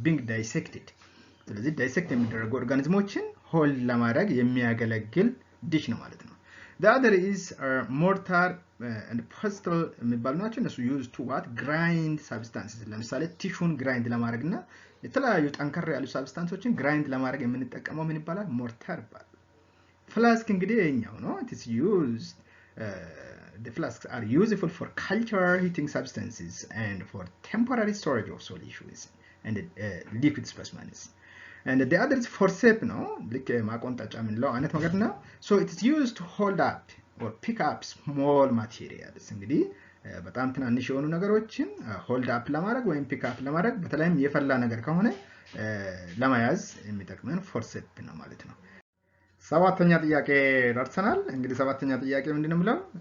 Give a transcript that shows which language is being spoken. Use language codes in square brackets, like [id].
[am] dissected። ስለዚህ ዳይሴክት የሚደረጉ ኦርጋኒዝሞችን ሆልድ ለማድረግ የሚያገለግል ዲሽ ነው ማለት ነው። [en] the other is mortar and pestle [am] የሚባሉ ናቸው። እነሱ [en] used to what grind substances [am] ለምሳሌ ቲሹን ግራይንድ ለማድረግና የተለያዩ ጠንከር ያሉ ሳብስታንሶችን ግራይንድ ለማድረግ የምንጠቀመው ምን ይባላል? ሞርታር ይባላል። ፍላስክ እንግዲህ ይሄኛው ነው። [en] it is used the flasks are useful for culture heating substances and for temporary storage of solutions and liquid specimens. And the other is forceps [am] ነው። ልክ ማቆንጠጫ የምንለው አይነት ነገር ነው። [en] so it is used to hold up or pick up small materials። [am] እንግዲህ በጣም ትናንሽ የሆኑ ነገሮችን ሆልድ አፕ ለማድረግ ወይም ፒክ አፕ ለማድረግ በተለይም የፈላ ነገር ከሆነ ለመያዝ የሚጠቅመን ፎርሴፕ ነው ማለት ነው። ሰባተኛ ጥያቄ ደርሰናል። እንግዲህ ሰባተኛ ጥያቄ ምንድነው የሚለው?